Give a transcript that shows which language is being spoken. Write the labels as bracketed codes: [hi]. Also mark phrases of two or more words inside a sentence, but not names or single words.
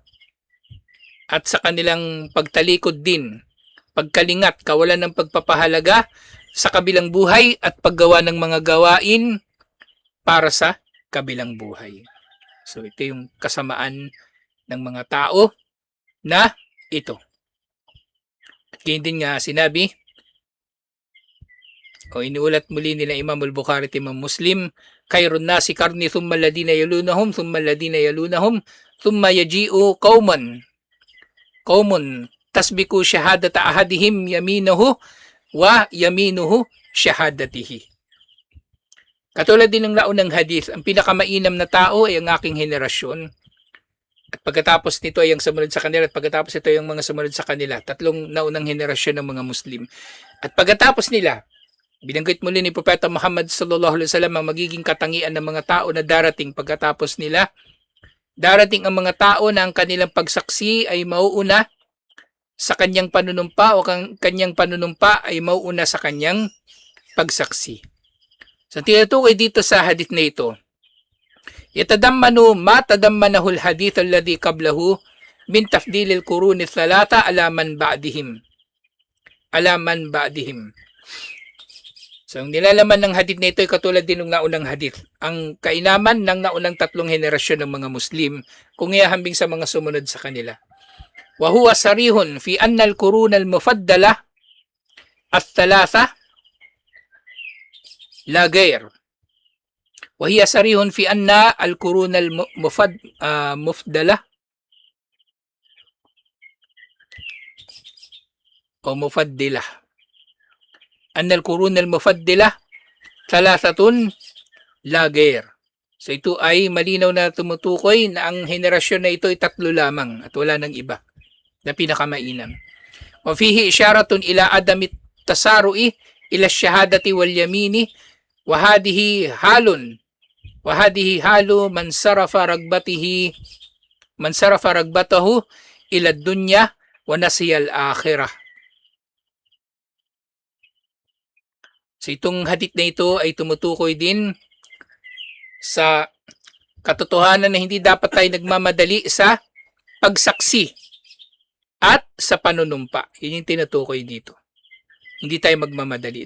[tl] At sa kanilang pagtalikod din, pagkalingat, kawalan ng pagpapahalaga sa kabilang buhay at paggawa ng mga gawain para sa kabilang buhay. So ito yung kasamaan ng mga tao na ito. At ganyan din nga sinabi, o iniulat muli nila Imam al-Bukhari at Imam Muslim, [ar] خير الناس قرني ثم الذين يلونهم ثم الذين يلونهم ثم يجيء قوم تسبق شهادة أحدهم يمينه ويمينه شهادته. [tl] Katulad din ng naunang hadith, ang pinakamainam na tao ay ang aking henerasyon. At pagkatapos nito ay ang sumunod sa kanila, at pagkatapos ito ay ang mga sumunod sa kanila. Tatlong naunang henerasyon ng mga Muslim. At pagkatapos nila, binanggit muli ni Propeta Muhammad [ar] صلى الله عليه وسلم [tl] ang magiging katangian ng mga tao na darating pagkatapos nila. Darating ang mga tao na ang kanilang pagsaksi ay mauuna sa kanyang panunumpa o kanyang panunumpa ay mauuna sa kanyang pagsaksi. So tinutukoy dito sa hadith na ito, [ar] يتضمن ما تضمنه الحديث الذي قبله من تفضيل القرون الثلاثة على من بعدهم. [tl] So, ang nilalaman ng hadith na ito ay katulad din ng naunang hadith. Ang kainaman ng naunang tatlong henerasyon ng mga Muslim kung ihahambing sa mga sumunod sa kanila. [ar] وهو صريح في أن القرون المفضلة الثلاثة لا غير. وهي صريح في أن القرون المفضلة أو مفضلة. أن القرون المفضلة ثلاثة لا غير. [tl] So ito ay malinaw na tumutukoy na ang henerasyon na ito ay tatlo lamang at wala nang iba na pinakamainam. [ar] وفيه إشارة إلى عدم التسارع إلى الشهادة واليمين وهذه حال من صرف رغبته إلى الدنيا ونسي الآخرة. [tl] So itong hadith na ito ay tumutukoy din sa katotohanan na hindi dapat tayo nagmamadali sa pagsaksi at sa panunumpa. Yun yung tinutukoy dito. Hindi tayo magmamadali.